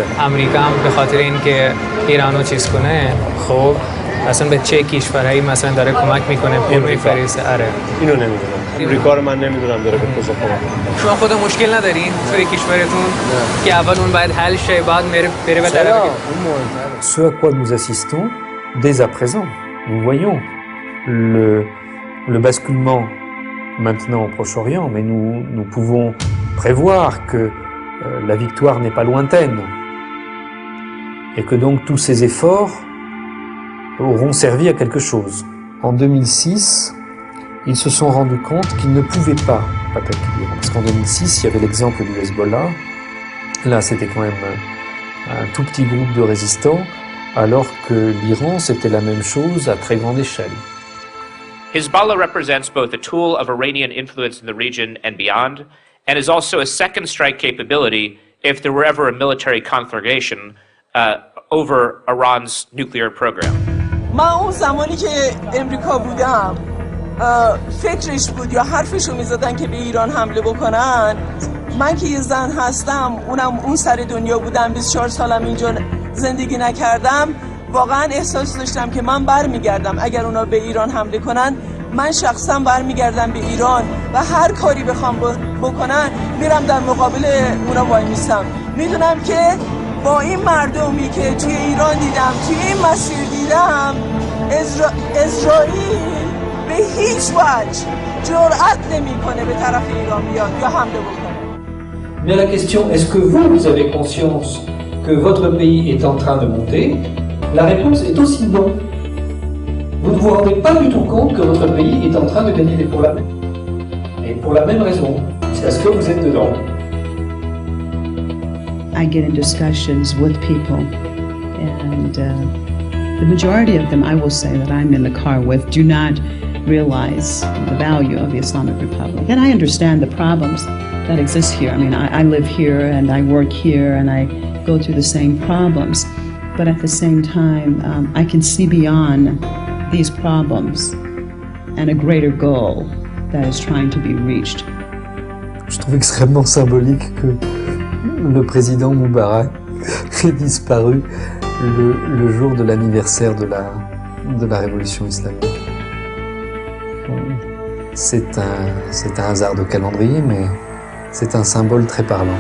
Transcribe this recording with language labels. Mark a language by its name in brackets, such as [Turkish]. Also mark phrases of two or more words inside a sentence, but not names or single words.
[Persian] امریکا هم به خاطر اینکه ایرانو چیز کنه، خب اصلا به چه کشورهایی مثلا داره کمک میکنه پول میفرسته؟ آره اینو نمیدونم. امریکا رو من نمیدونم داره به کجا کمک میکنه. شما خود مشکل ندارین توی کشورتون که اول اون باید حل شه بعد بره به طرف؟ [French] Ce à quoi nous assistons dès à présent, nous voyons le basculement maintenant au Proche-Orient, mais nous pouvons prévoir que la victoire n'est pas lointaine et que donc tous ces efforts auront servi à quelque chose. En 2006, ils se sont rendus compte qu'ils ne pouvaient pas attaquer l'Iran. Parce qu'en 2006, il y avait l'exemple du Hezbollah. Là, c'était quand même un tout petit groupe de résistants, alors que l'Iran, c'était la même chose à très grande échelle. [English] Hezbollah represents both a tool of Iranian influence in the region and beyond, and is also a second strike capability if there were ever a military conflagration over Iran's nuclear program. [Persian] من اون زمانی که امریکا بودم فکرش بود یا حرفشو میزدن که به ایران حمله بکنن. من که یه زن هستم، اون سر دنیا بودم، 24 سالم اینجا زندگی نکردم، واقعا احساس داشتم که من برمیگردم. اگر اونا به ایران حمله کنن من شخصا برمیگردم به ایران و هر کاری بخوام بکنن میرم در مقابل اونا وای میستم. میدونم که با این مردمی که توی ایران دیدم، توی این مسیر دیدم، اسرائیل به هیچ وجه جرأت نمیکنه به طرف ایران بیاد یا حمله بکنه. [French] Mais la question, est-ce que vous avez conscience que votre pays est en train de monter? La réponse est aussi non. Vous ne vous rendez pas du tout compte que votre pays est en train de gagner des problèmes. Et pour la même raison, c'est parce que vous êtes dedans. [English] I get in discussions with people, and the majority of them, I will say, that I'm in the car with, do not realize the value of the Islamic Republic. And I understand the problems that exist here. I mean, I live here and I work here and I go through the same problems. But at the same time, I can see beyond these problems and a greater goal that is trying to be reached. [French] Je trouve extrêmement symbolique que le président Moubarak ait disparu le jour de l'anniversaire de la révolution islamique. C'est un hasard de calendrier, mais c'est un symbole très parlant.